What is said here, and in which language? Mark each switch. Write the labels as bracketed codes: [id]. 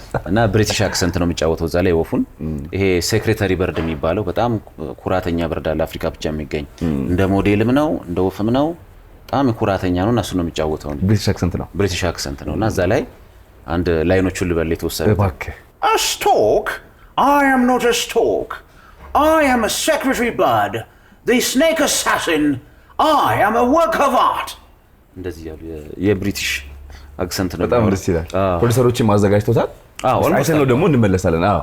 [am] እና ብሪቲሽ አክሰንት ነው የሚጫወተው እዛ ላይ ወፉን። ይሄ ሴክሬታሪ በርድ የሚባለው በጣም ኩራተኛ በርድ አለ አፍሪካ ብቻ የሚገኝ፣ እንደ ሞዴልም ነው እንደ ወፍም ነው፣ በጣም ኩራተኛ ነው እና እሱ ነው የሚጫወተው። ብሪቲሽ አክሰንት ነው እና እዛ ላይ አንድ ላይኖቹን ልበል የተወሰነ እባክህ። [en] A stork? I am not a stork. I am a secretary bird, the snake assassin. I am a work of art. [am] እንደዚህ ያሉ የብሪቲሽ አክሰንት ነው። በጣም ደስ ይላል። ፕሮዲሰሮችም አዘጋጅተውታል። አይተን ነው ደግሞ እንመለሳለን።